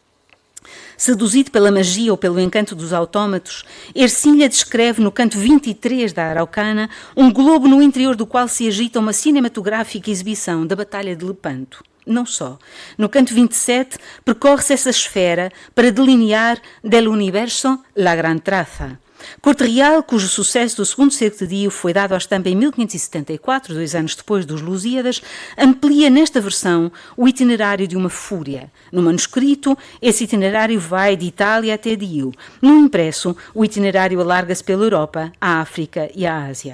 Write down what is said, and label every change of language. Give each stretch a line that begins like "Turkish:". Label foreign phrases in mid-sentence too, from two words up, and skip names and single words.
Portuguese: Seduzido pela magia ou pelo encanto dos autómatos, Ercília descreve no canto 23 da Araucana um globo no interior do qual se agita uma cinematográfica exibição da Batalha de Lepanto. Não só. No canto 27, percorre-se essa esfera para delinear
Spanish: del universo la gran traza.
Portuguese: Corte Real, cujo sucesso do segundo cerco de Dio foi dado à estampa em 1574, 2 anos depois dos Lusíadas, amplia nesta versão o itinerário de uma fúria. No manuscrito, esse itinerário vai de Itália até Dio. No impresso, o itinerário alarga-se pela Europa, a África e a Ásia.